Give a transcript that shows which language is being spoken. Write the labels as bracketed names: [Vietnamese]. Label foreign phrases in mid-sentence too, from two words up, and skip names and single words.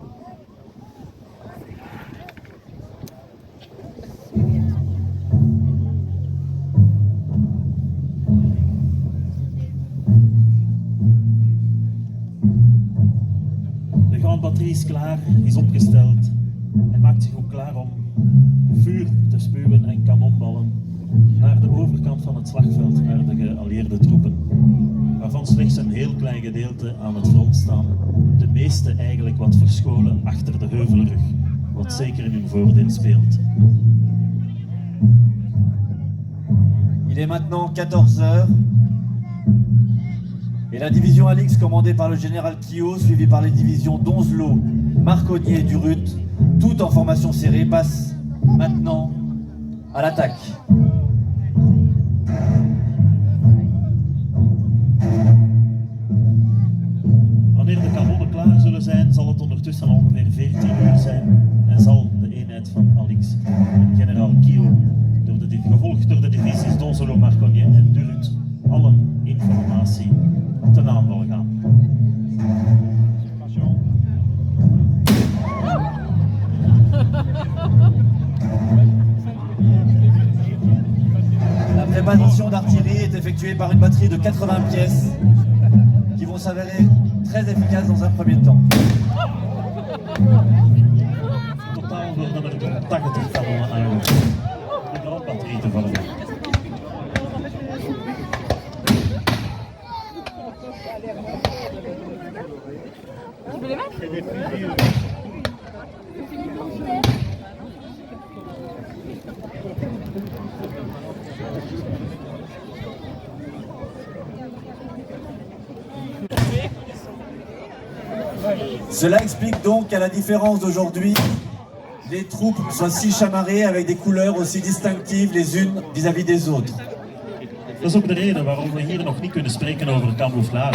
[Dutch] De Grande Batterie is klaar, is opgesteld en maakt zich ook klaar om vuur te spuwen en kanonballen naar de overkant van het slagveld, naar de geallieerde troepen, waarvan slechts een heel klein gedeelte aan het front staan, de meeste eigenlijk wat verscholen achter de heuvelrug, wat zeker in hun voordeel speelt. [French] Il est maintenant 14 heures et la division Alix commandée par le général Quillot, suivie par les divisions d'Onzelot, Marconnier et Durut, toutes en formation serrée, passe maintenant à l'attaque. [Dutch] Wanneer de kanonnen klaar zullen zijn, zal het ondertussen ongeveer 14 uur zijn en zal de eenheid van Alix en generaal Quillot, gevolgd door de divisies d'Onzelot, Marconnier en Durut, allen informatie ten aanval gaan. [French] La préparation d'artillerie est effectuée par une batterie de 80 pièces qui vont s'avérer très efficaces dans un premier temps. [Dutch] Totaal worden er 80 kanonnen aangevoerd. De Grande Batterie te vormen. [French] Je peux les mettre? Cela explique donc qu'à la différence d'aujourd'hui, les troupes soient si chamarrées avec des couleurs aussi distinctives les unes vis-à-vis des autres. [Dutch] Dat is ook de reden waarom we hier nog niet kunnen spreken over camouflage.